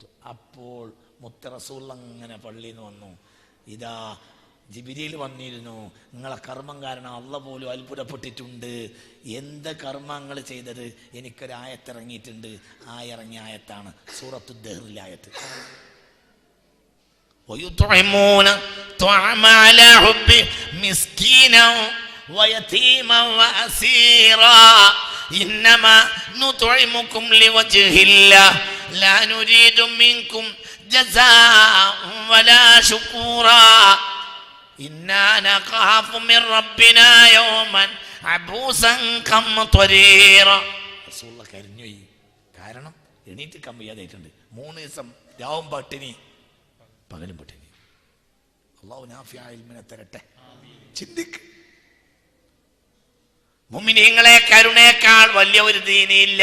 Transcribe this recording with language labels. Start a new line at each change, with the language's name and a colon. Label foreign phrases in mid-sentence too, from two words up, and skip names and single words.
Malayalam: അപ്പോൾ മുത്ത റസൂൽ അങ്ങനെ പള്ളിയിൽ നിന്ന് വന്നു. ഇതാ ജിബ്രീൽ വന്നിരുന്നു, നിങ്ങളെ കർമ്മം കാരണം അല്ലാഹ് പോലും അത്ഭുതപ്പെട്ടിട്ടുണ്ട്. എന്ത് കർമ്മങ്ങൾ ചെയ്തത്? എനിക്കൊരായത്തിറങ്ങിയിട്ടുണ്ട്. ആ ഇറങ്ങിയ ആയത്താണ് സൂറത്തു ദഹ്റിലെ ആയത്ത്.
Arabic: ويطعمون طعام على حبه مسكينا ويتيما وأسيرا إنما نطعمكم لوجه الله لا نريد منكم جزاء ولا شكورا إنا نخاف من ربنا يوما عبوسا قمطريرا.
Malayalam: റസൂലുള്ളാഹി കരഞ്ഞുപോയി. കാരണം എണീറ്റ് കമ്മിയാതായിട്ടുണ്ട്. 3 ദിവസം രാവും പട്ടിണി പകലും പട്ടിണി. അല്ലാഹു നാഫിയായ ഇൽമിനെ തരട്ടെ. ചിന്തിക്ക്, മുഅ്മിനീങ്ങളെ കരുണയേക്കാൾ വലിയ ഒരു ദീനില്ല.